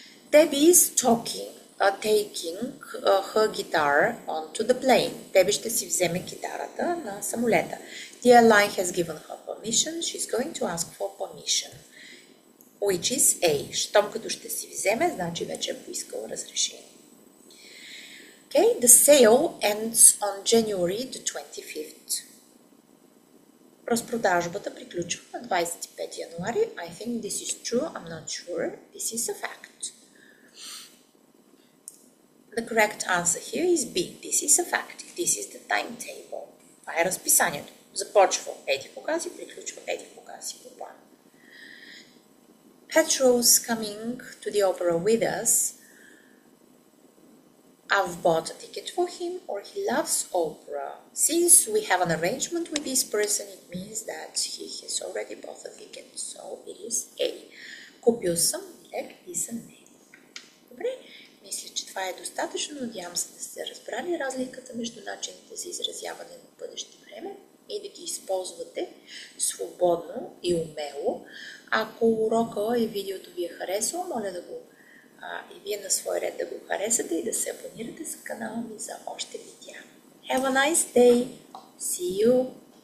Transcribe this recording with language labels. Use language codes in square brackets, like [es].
[en] Debbie is taking her guitar onto the plane. [bg] Деби ще си вземе китарата на самолета. [en] The airline has given her permission. She's going to ask for permission. Which is A. [bg] Щом като ще си вземе, значи вече е поискал разрешение. [en] Okay, the sale ends on January the 25th. [bg] Разпродажбата приключва на 25 януари. [en] I think this is true. I'm not sure. This is a fact. The correct answer here is B. This is a fact. This is the timetable. [bg] Това е разписанието. Започва еди кога си, приключва еди кога си по план. [en] Petrol's coming to the opera with us. I've bought a ticket for him, or he loves opera. Since we have an arrangement with this person, it means that he has already bought a ticket. So it is A. [bg] Купил съм билет и за него. Добре? Мисля, че това е достатъчно. Надявам се да сте разбрали разликата между начините за изразяване на бъдеще време и да ги използвате свободно и умело. Ако урока и видеото ви е харесало, моля да го и вие на свой ред да го харесате и да се абонирате за канала ми за още видеа. [en] Have a nice day! See you!